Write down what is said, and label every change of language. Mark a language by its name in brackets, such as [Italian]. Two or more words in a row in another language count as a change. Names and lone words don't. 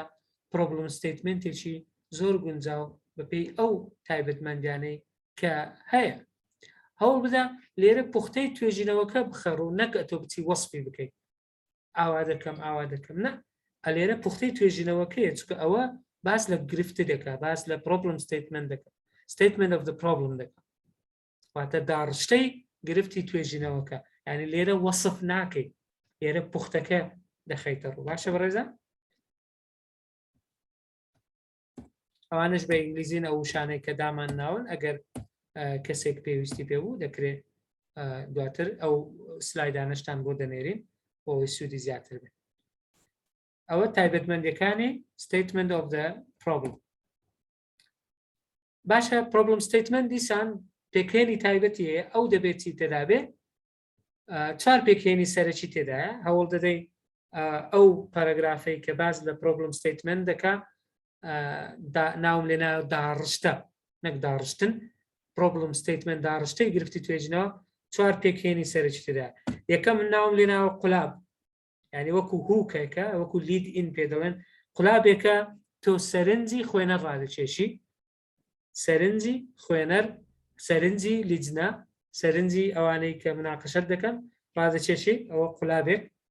[English] problem statement [Central Kurdish] زۆر گونجاو بەپێی ئەو تایبەتمەندیانەی کە هەیە هەوڵ بدە لێرە پوختەی توێژینەوەکە بخەڕ و نەک ئەتۆ بچی وەسپی بکەیت ئاوا دەکەم نە ئەلێرە پوختەی توێژینەوەکەیە چکە ئەوە باس لە گرفت دەکە باس لە [English] problem statement [Central Kurdish] دەکە [English] statement of the problem [Central Kurdish] دەکە واتە داڕشتەی گرفتی توێژینەوەکە یعنی لێرە وەسف ناکەیت لێرە پوختەکە دەخەیتە ڕوو باشە بەڕێزە ئەوانش بە ئینگلیزین ئەو شانەی کە دامان ناون ئەگەر کەسێک پێویستی پێبوو دەکرێت دواتر ئەو سلایدانەشتان بۆ دەنێرین بۆی سوودی زیاتر بێت ئەوە تایبەتمەندیەکانی [English] statement of the problem [Central Kurdish] باشە [English] problem statement [Central Kurdish] دیسان پێکێنی تایبەتی هەیە ئەو دەبێتی تێدا بێت چوار پێکێنی سەرەکی تێدایە هەوڵ دەدەی ئەو پاراگرافەی کە باز لە [English] problem statement [Central Kurdish] دەکا ناوم لێنا داڕشتە نەک داڕشتن [English] problem statement [Central Kurdish] داڕشتەی گرفتی توێژینەوە چوار پێکێنی سەرەکی تێدا یەکەم ناوم لێناوە قولاب یعنی وەکو هوکێکە وەکو [English] lead in [Central Kurdish] پێ دەڵێن قولابێکە تۆ سەرنجی خوێنەر ڕادەکێشی سەرنجی خوێنەر سەرنجی لیجنە سەرنجی ئەوانەی کە مناقەشەت دەکەن ڕادەکێشی ئەوە قولابێک